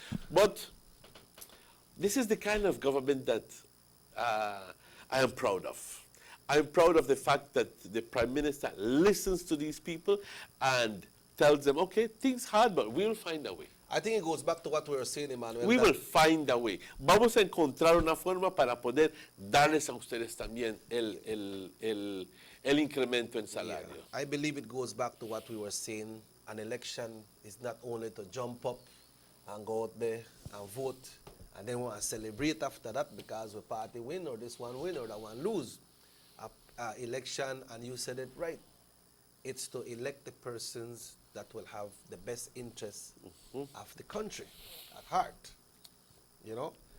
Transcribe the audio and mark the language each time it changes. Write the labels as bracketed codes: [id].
[en] But this is the kind of government that I am proud of. I'm proud of the fact that the Prime Minister listens to these people and tells them, okay, things hard, but we'll find a way. I think it goes back to what we were saying, Emmanuel. We will find a way. [es] Vamos a encontrar una forma para poder darles a ustedes también el incremento en salario. [en] I believe it goes back to what we were saying. An election is not only to jump up and go out there and vote and then want to celebrate after that because the party win or this one win or that one lose. Election, and you said it right, it's to elect the persons that will have the best interests of the country at heart, you know.